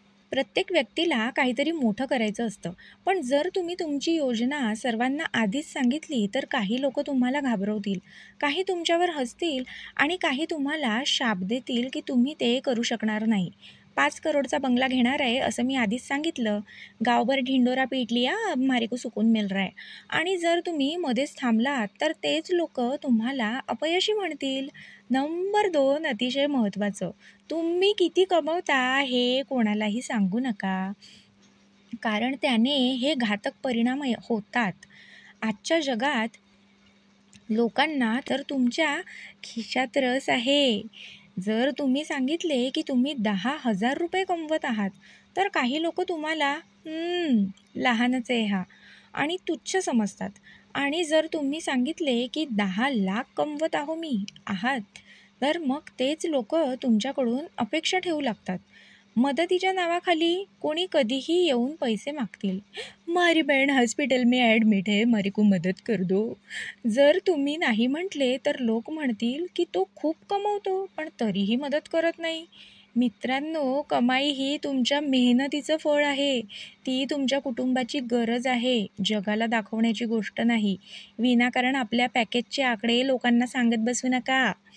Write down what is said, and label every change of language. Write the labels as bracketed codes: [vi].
[mr] प्रत्येक व्यक्तीला काहीतरी मोठं करायचं असतं. पण जर तुम्ही तुमची योजना सर्वांना आधीच सांगितली, तर काही लोकं तुम्हाला घाबरवतील, काही तुमच्यावर हसतील आणि काही तुम्हाला शाप देतील, की तुम्ही ते करू शकणार नाही. 5 करोडचा बंगला घेणार आहे, असं मी आधीच सांगितलं. [hi] गावभर ढिंडोरा पीट लिया, अब हमारे को सुकून मिल रहा है. [mr] आणि जर तुम्ही मध्येच थांबलात, तर तेच लोकं तुम्हाला अपयशी म्हणतील. नंबर 2, अतिशय महत्त्वाचं. तुम्ही किती कमवता हे कोणालाही सांगू नका, कारण त्याने हे घातक परिणाम होतात. आजच्या जगात लोकांना तर तुमच्या खिशात रस आहे. जर तुम्ही सांगितले की तुम्ही ₹10,000 कमवत आहात, तर काही लोकं तुम्हाला लहानच आहे हा आणि तुच्छ समजतात. आणि जर तुम्ही सांगितले की 10,00,000 कमवत आहात, तर मग तेच लोकं तुमच्याकडून अपेक्षा ठेवू लागतात. मदतीच्या नावाखाली कोणी कधीही येऊन पैसे मागतील. [hi] "हमारी बहन हॉस्पिटल में ॲडमिट है, मेरे को मदत कर दो." [mr] जर तुम्ही नाही म्हटले, तर लोक म्हणतील की तो खूप कमवतो, पण तरीही मदत करत नाही. मित्रांनो, कमाई ही तुमच्या मेहनतीचं फळ आहे. ती तुमच्या कुटुंबाची गरज आहे, जगाला दाखवण्याची गोष्ट नाही. विनाकारण आपल्या पॅकेजचे आकडे लोकांना सांगत बसू नका.